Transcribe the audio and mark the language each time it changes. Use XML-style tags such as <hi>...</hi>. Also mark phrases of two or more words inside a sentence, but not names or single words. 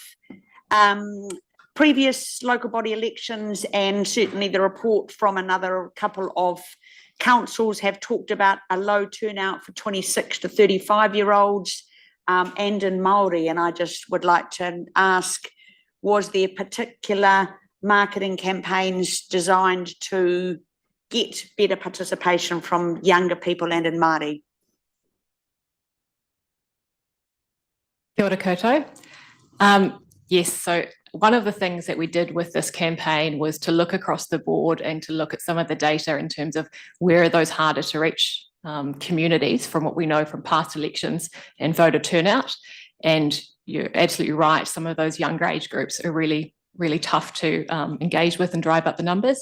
<en>Previous local body elections and certainly the report from another couple of councils have talked about a low turnout for 26 to 35-year-olds and in Māori. And I just would like to ask, was there particular marketing campaigns designed to get better participation from younger people and in Māori?</en> <mi>Kia ora koutou.</mi> <en>Yes, so one of the things that we did with this campaign was to look across the board and to look at some of the data in terms of where are those harder to reach communities from what we know from past elections and voter turnout. And you're absolutely right, some of those younger age groups are really, really tough to engage with and drive up the numbers.</en>